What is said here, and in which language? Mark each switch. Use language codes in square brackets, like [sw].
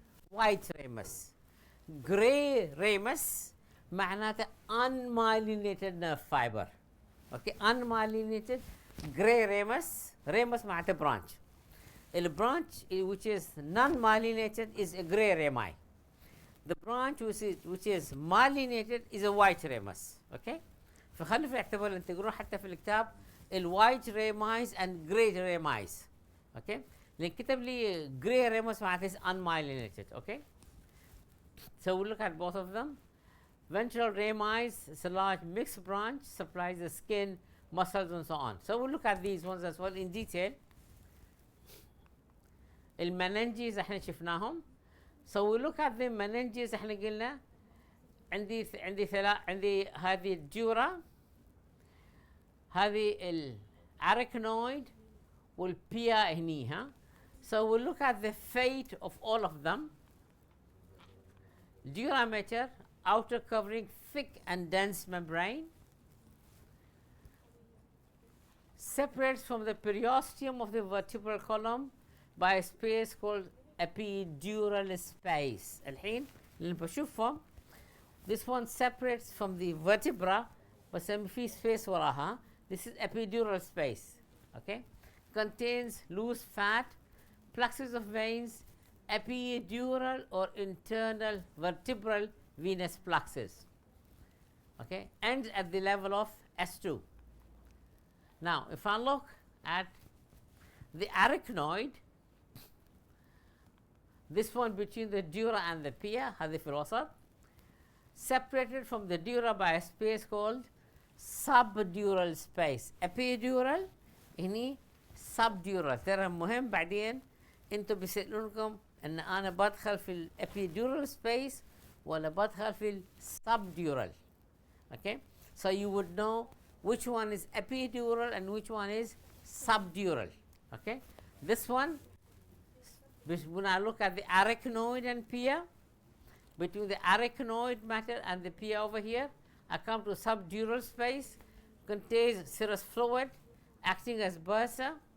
[en] white ramus. gray ramus [ar] معناته [en] unmyelinated nerve fiber. okay, unmyelinated gray ramus. ramus [ar] معناته [en] branch. the branch which is non-myelinated is a gray rami. the branch which is myelinated is a white ramus. [ar] okay, فخلوا في الاعتبار ان تقرون حتى في الكتاب الوايت ريمايز [en] and gray [ar] ريمايز. [en] okay, [ar] لان كتب لي [en] gray ramus [ar] معناته [en] is unmyelinated. okay, so we'll look at both of them. ventral ramize is a large mixed branch, supplies the skin, muscles and so on. so we'll look at these ones as well in detail. [ar] المننجيز احنا شفناهم. [en] so we look at the meninges. [ar] احنا قلنا عندي هذه الجورا، هذه الارachnoid والبيا هني. [en] ها so we look at the fate of all of them. dura mater, outer covering thick and dense membrane, separates from the periosteum of the vertebral column by a space called epidural space. [ar] الحين اللي بشوفهم [en] this one separates from the vertebra [ar] بس في [en] space [ar] وراها. [en] this is epidural space. okay, contains loose fat, plexus of veins, epidural or internal vertebral venous plexus. okay, ends at the level of S2. now if I look at the arachnoid, this one between the dura and the pia, [ar] هذه في الوسط, [en] separated from the dura by a space called subdural space. [ar] epidural هني subdural. ترى مهم بعدين انتم بيسألونكم ان انا بدخل في الابيدورال space ولا بدخل في السبدورال. [en] Okay, so you would know which one is epidural and which one is subdural. Okay, this one, when I look at the arachnoid and pia, between the arachnoid matter and the pia over here, I come to subdural space, contains serous fluid acting as bursa.